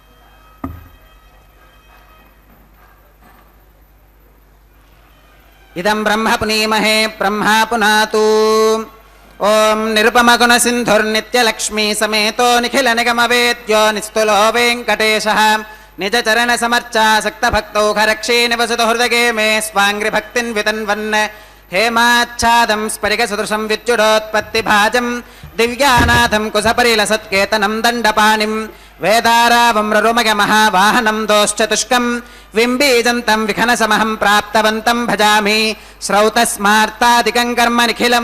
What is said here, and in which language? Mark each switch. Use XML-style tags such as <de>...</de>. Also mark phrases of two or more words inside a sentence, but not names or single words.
<sa>ఇదం బ్రహ్మ పునీమహే బ్రహ్మా పునాతు. ఓం నిరుపమగుణ సింధుర్నిత్యలక్ష్మీ సమేతో నిఖిల నిగమవేద్యో నిస్తులో వెంకటేశః నిజ చరణ సమర్చాసక్త భక్తౌ ఖరక్షే నివసతు హృదగే మే స్వాంగ్రి భక్తిన్ వితన్వన్ हेमाच्छादं स्फटिकसदृशं विद्युदोत्पत्तिभाजं दिव्यानाथं कुशपरिलसत्केतनं दण्डपाणिं वेदारावं ररुमगमहावाहनं दोश्चतुष्कं विम्बीजन्तं विखनसमहं प्राप्तवन्तं भजामि श्रौतस्मार्तादिकं कर्म निखिलं</sa>